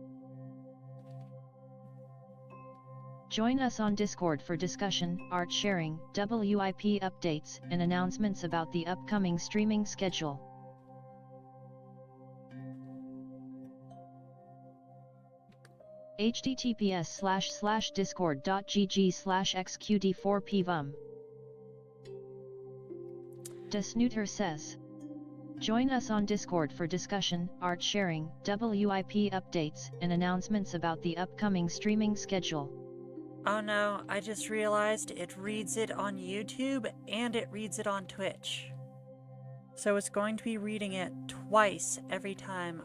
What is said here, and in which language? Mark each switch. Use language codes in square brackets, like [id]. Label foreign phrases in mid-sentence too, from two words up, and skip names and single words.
[en] Join us on Discord for discussion, art sharing, WIP updates, and announcements about the upcoming streaming schedule. https://discord.gg/xqd4pvum. Snooter says. Join us on Discord for discussion, art sharing, WIP updates, and announcements about the upcoming streaming schedule. Oh no, I just realized it reads it on YouTube and it reads it on Twitch. So it's going to be reading it twice every time.